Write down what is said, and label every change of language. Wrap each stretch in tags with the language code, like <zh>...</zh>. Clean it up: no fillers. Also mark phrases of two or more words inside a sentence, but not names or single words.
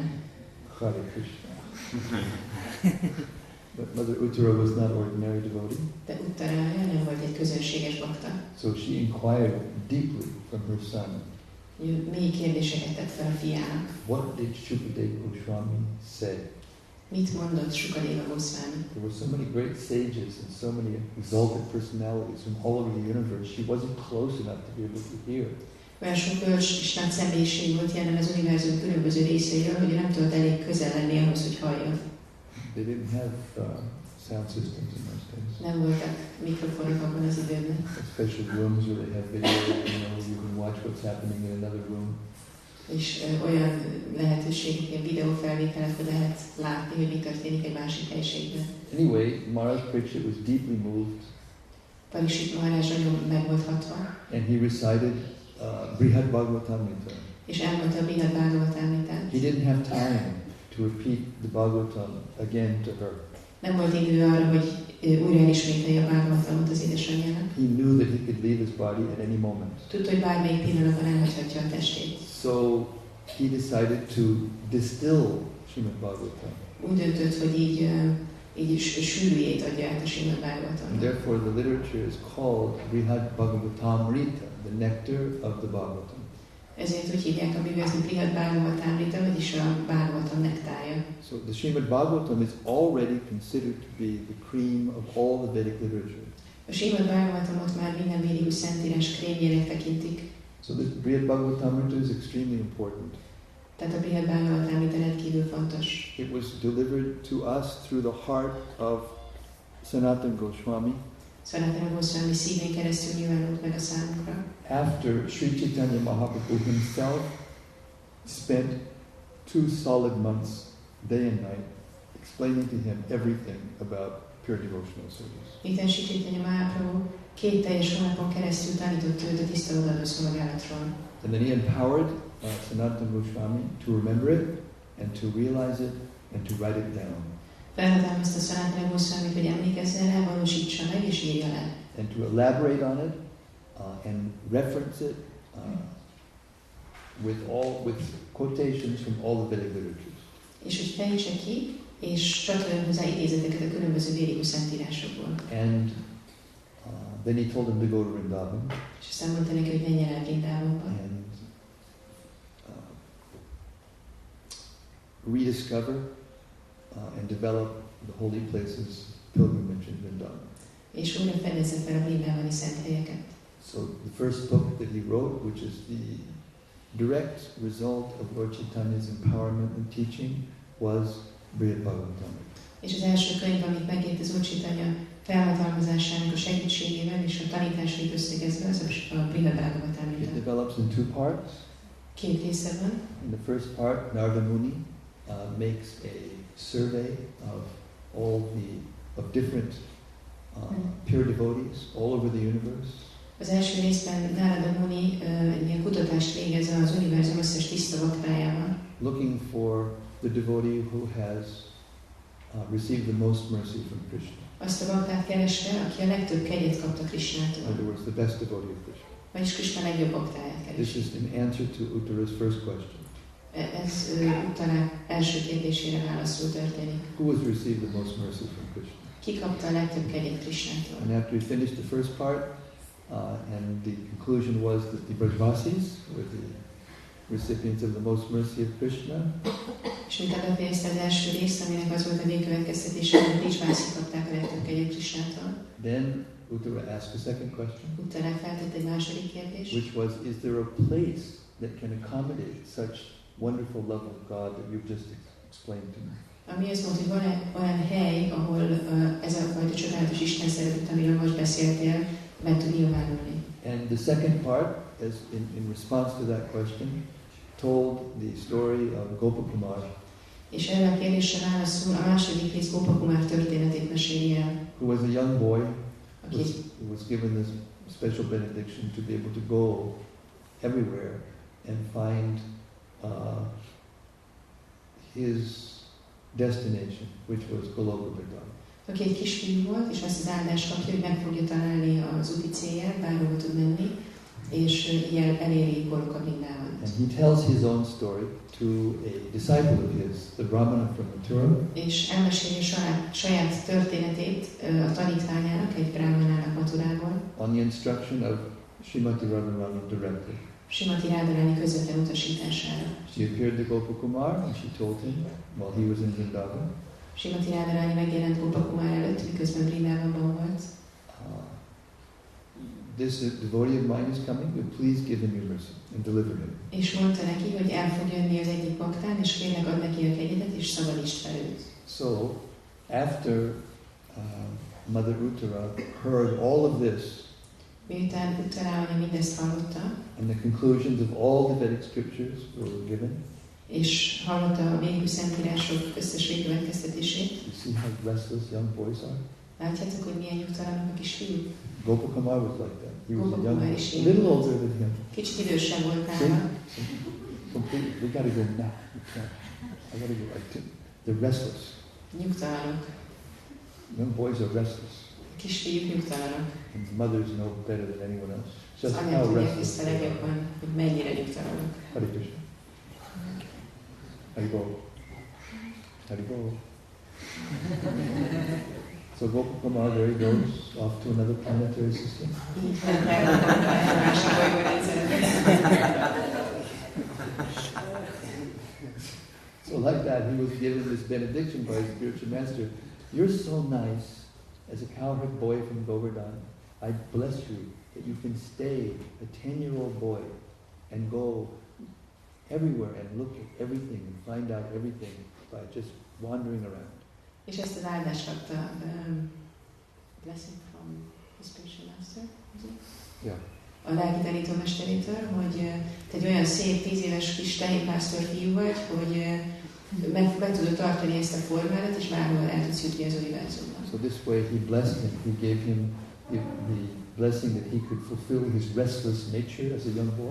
<en>Hare Krishna. But Mother Uttara was not ordinary devotee.</en> <hu>De Uttarája nem volt egy közönséges bakta.</hu> <en>So she inquired deeply from her son.</en> <hu>Mély kérdéseket tett fel a fiának.</hu> <en>What did Shukadeva Goswami say?</en> <hu>Mit mondott Shukadeva Goswami?</hu> <en>There were so many great sages and so many exalted personalities from all over the universe. She wasn't close enough to be able to hear.</en> <hu>Olyan sok bölcs és nagy személyiség volt jelen az univerzum különböző részeiről, hogy nem tudott elég közel lenni ahhoz, hogy halljon.</hu> <en>They didn't have sound systems in those days.</en> <hu>Nem voltak mikrofonok abban az időben.</hu> <en>Special rooms where they have video, you can watch what's happening in another room.</en> <hu>És olyan lehetőségek, ilyen videófelvételek, hogy lehet látni, hogy mi történik egy másik helyiségben.</hu> <en>Anyway, Maharaj Parikshit was deeply moved.</en> <hu>Parikshit Maharaj nagyon meg volt hatva.</hu> <en>And he recited Brihad Bhagavatamrita.</en> <hu>És elmondta a Brihad Bhagavatamritát.</hu> <en>He didn't have time to repeat the Bhagavatam again to her.</en> <hu>Nem volt idő arra, hogy újra elismételje a Bhagavatamot az édesanyjának.</hu> <en>He knew that he could leave his body at any moment.</en> <hu>Tudta, hogy bármelyik pillanatban elhagyhatja a testét.</hu> <en>So he decided to distill Srimad Bhagavatam.</en> <hu>Úgy döntött, hogy így sűrűjét adja át a Srimad Bhagavatamnak.</hu> <en>Therefore the literature is called Brihad Bhagavatamrita, the nectar of the Bhagavatam.</en> <hu>Ezért úgy hívják a Bibliát, hogy Brihad Bhagavatamrita, vagyis a Bhagavatam nektárja.</hu> <en>So the Srimad Bhagavatam is already considered to be the cream of all the Vedic literature.</en> <hu>A Srimad Bhagavatamot már minden védikus szentírás krémjének tekintik.</hu> <en>So the Brihad Bhagavatamrita is extremely important.</en> <hu>Tehát a Brihad Bhagavatamrita rendkívül fontos.</hu> <en>It was delivered to us through the heart of Sanatana Goswami.</en> <hu>Sanatana Goswami szívén keresztül nyilvánult meg a számunkra.</hu> <en>After Sri Chaitanya Mahaprabhu himself spent 2 solid months, day and night, explaining to him everything about pure devotional service.</en> <hu>Miután Sri Chaitanya Mahaprabhu 2 teljes hónapon keresztül tanított őt a tiszta odaadó szolgálatról.</hu> <en>And then he empowered Sanatana Goswami to remember it and to realize it and to write it down.</en> <hu>Felhatalmazta Sanatana Goswamit, hogy emlékezzen rá, valósítsa meg és írja le.</hu> <en>And to elaborate on it and reference it with quotations from all the Vedic literatures.</en> <hu>És hogy fejtse ki, és csatoljon hozzá idézeteket a különböző védikus szentírásokból.</hu> <en>And then he told him to go to Vrindavan.</en> <hu>És aztán mondta neki, hogy menjen el Vrindávonba.</hu> <en>And rediscover and develop the holy places pilgrimage in Vrindavan.</en> <hu>És újra fedezze fel a Vrindávani szent helyeket.</hu> <en>So the first book that he wrote, which is the direct result of Lord Chaitanya's empowerment and teaching, was Brihad Bhagavatamrita.</en> <hu>És az első könyv, amit megírt az Úr Chaitanya felhatalmazásának a segítségével és a tanításait összegezve, az a Brihad Bhagavatamrita.</hu> <en>It develops in 2 parts.</en> <hu>2 része van.</hu> <en>In the first part, Narada Muni makes a survey of different pure devotees all over the universe.</en> <hu>Az első részben Narada Muni egy ilyen kutatást végez az univerzum összes tiszta baktájával.</hu> <en>Looking for the devotee who has received the most mercy from Krishna.</en> <hu>Azt a baktát kereste, aki a legtöbb kegyet kapta Krishnától.</hu> <en>In other words, the best devotee of Krishna.</en> <hu>Vagyis Krishna legjobb baktáját kereste.</hu> <en>This is in answer to Uttara's first question.</en> <hu>Ez Uttara első kérdésére válaszul történik.</hu> <en>Who has received the most mercy from Krishna?</en> <hu>Ki kapta a legtöbb kegyet Krishnától?</hu> <en>And after he finished the first part, and the conclusion was that the Brajvasis were the recipients of the most mercy of Krishna.</en> <hu>És miután befejezte az első részt, aminek az volt a végkövetkeztetése, hogy Brajvászik kapták a legtöbb kegyet Krishnától.</hu> <en>Then Uttara asked a second question.</en> <hu>Uttara feltett egy második kérdést.</hu> <en>Which was, is there a place that can accommodate such wonderful love of God that you've just explained to me?</en> <hu>Ami azt mondta, hogy van olyan hely, ahol ez a fajta csodálatos Isten szeretet, amiről most beszéltél, meg tud nyilvánulni.</hu> <en>And the second part, as in response to that question, told the story of Gopakumar.</en> <hu>És erre a kérdésre válaszul a második rész Gopakumar történetét meséli el.</hu> <en>Who was a young boy, who was given this special benediction to be able to go everywhere and find his destination, which was Goloka Vrindavan.</en> <hu>Aki egy kisfiú volt, és azt az áldást kapja, hogy meg fogja találni az úti célját, bárhova tud menni, és ilyen eléri Goloka Vrindávant.</hu> <en>And he tells his own story to a disciple of his, the Brahmana from Mathura.</en> <hu>És elmeséli saját történetét a tanítványának, egy brahmanának Mathurából.</hu> <en>On the instruction of Srimati Radharani directly.</en> <hu>Srimati Radharani közvetlen utasítására.</hu> <en>She appeared to Gopakumar and she told him while he was in Vrindavan.</en> <hu>Srimati Radharani megjelent Gopakumar előtt, miközben Vrindávonban volt.</hu> <en>This devotee of mine is coming, but please give him your mercy and deliver him.</en> <hu>És mondta neki, hogy el fog jönni az egyik baktán, és kérlek add neki a kegyedet, és szabadítsd fel őt.</hu> <en>So, after Mother Uttara heard all of this,</en> <hu>miután Uttara anya mindezt hallotta,</hu> <en>and the conclusions of all the Vedic scriptures were given,</en> <hu>és hallotta a védő szentírások összes végkövetkeztetését.</hu> <en>you see how restless young boys are?</en> <hu>Látjátok, hogy milyen nyugtalanak a kisfiúk?</hu> <en>Gopakumar was like that. He was a</en> <hu>Gopakumar</hu> <en>young,</en> <hu>is</hu> <en>a little older than him.</en> <hu>Kicsit idősebb volt nála.</hu> <en>Completely, we gotta go now. We can't. I gotta go. They're restless.</en> <hu>Nyugtalanok.</hu> <en>Young boys are restless.</en> <hu>A kisfiúk nyugtalanok.</hu> <en>And mothers know better than anyone else.</en> <hu>Az</hu> <en>Just</en> <hu>anyák</hu> <en>how</en> <hu>tudják</hu> <en>restless</en> <hu>tiszta</hu> <en>they are.</en> <hu>legjobban, hogy mennyire nyugtalanok.</hu> <en>Hare Krishna. Haribo. Haribo. So Gopakumar, there he goes, off to another planetary system. So like that, he was given this benediction by his spiritual master. You're so nice, as a cowherd boy from Govardhan, I bless you that you can stay a 10-year-old boy and go everywhere and look at everything and find out everything by just wandering around.</en> <hu>És ezt az áldást kapta</hu> <en>blessing from the spiritual master, Yeah.</en> <hu>a lelki tanítómesterétől, hogy te egy olyan szép 10 éves kis tehénpásztor fiú vagy, hogy meg tudod tartani ezt a formádat, és bárhol el tudsz jutni az univerzumban.</hu> <en>So this way he blessed him. He gave him the blessing that he could fulfill his restless nature as a young boy.</en>